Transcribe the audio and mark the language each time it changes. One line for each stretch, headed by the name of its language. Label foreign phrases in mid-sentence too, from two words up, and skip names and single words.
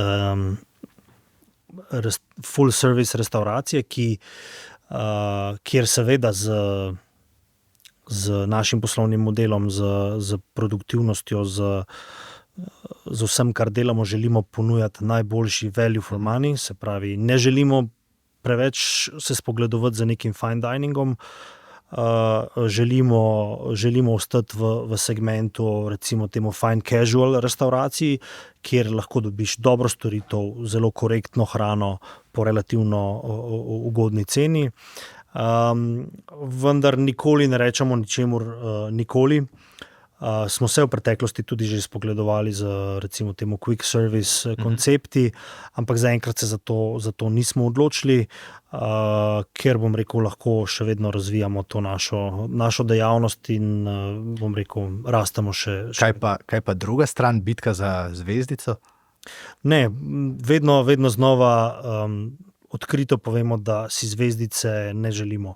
English: full service
Slovenian: restauracije, kjer seveda z našim poslovnim modelom, z produktivnostjo, z vsem, kar delamo, želimo ponujati najboljši
English: value for money,
Slovenian: se pravi, ne želimo preveč se spogledovati za nekim
English: fine diningom,
Slovenian: želimo ostati v segmentu, recimo temu
English: fine casual
Slovenian: restauraciji, kjer lahko dobiš dobro storitev, zelo korektno hrano po relativno ugodni ceni. Vendar nikoli ne rečemo ničemur nikoli. Smo se v preteklosti tudi že spogledovali z recimo temu
English: quick service
Slovenian: koncepti, ampak zaenkrat se za to nismo odločili, ker bom rekel, lahko še vedno razvijamo to našo dejavnost in bom rekel, rastemo še. Kaj pa druga stran, bitka za zvezdico? Ne, vedno znova odkrito povemo, da si zvezdice ne želimo.